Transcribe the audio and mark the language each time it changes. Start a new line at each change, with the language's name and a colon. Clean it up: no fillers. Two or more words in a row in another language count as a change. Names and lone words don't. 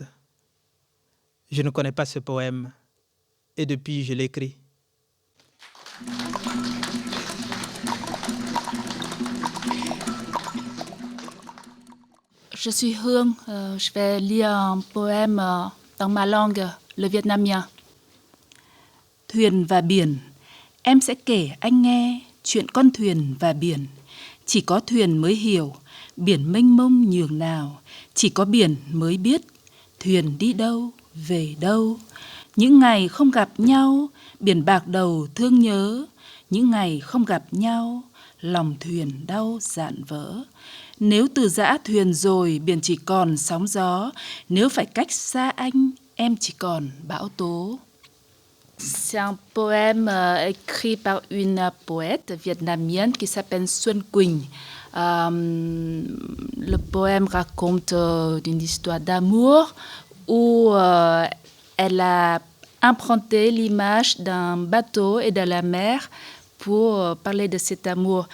French: Je ne connais pas ce poème et depuis je l'écris. Je suis Hương, je vais lire un poème dans ma langue, le vietnamien.
Vietnamese: Thuyền và biển, em sẽ kể anh nghe chuyện con thuyền và biển. Chỉ có thuyền mới hiểu, biển mênh mông nhường nào. Chỉ có biển mới biết, thuyền đi đâu, về đâu. Những ngày không gặp nhau, biển bạc đầu thương nhớ. Những ngày không gặp nhau, lòng thuyền đau dạn vỡ. Nếu từ giã thuyền rồi, biển chỉ còn sóng gió. Nếu phải cách xa anh, em chỉ còn bão tố.
French: C'est un poème écrit par une poète vietnamienne qui s'appelle Xuân Quỳnh. Le poème raconte une histoire d'amour où elle a emprunté l'image d'un bateau et de la mer pour parler de cet amour.